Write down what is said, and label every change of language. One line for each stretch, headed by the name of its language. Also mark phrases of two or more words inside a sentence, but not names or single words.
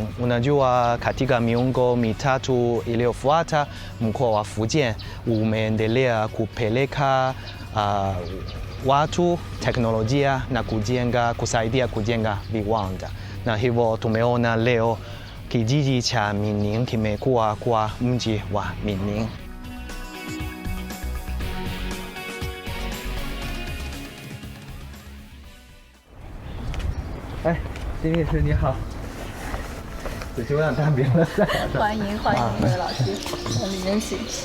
Swahili: Unajua, katika miongo mitatu iliyofuata mkoa wa Fujian umeendelea kupeleka watu, teknolojia na kusaidia kujenga viwanda, na hivyo tumeona leo kijiji cha Minning kimekuwa kwa mji wa Minning.
Chinese: 哎，金律师你好，子秋让当兵了。欢迎欢迎各位老师，里面请。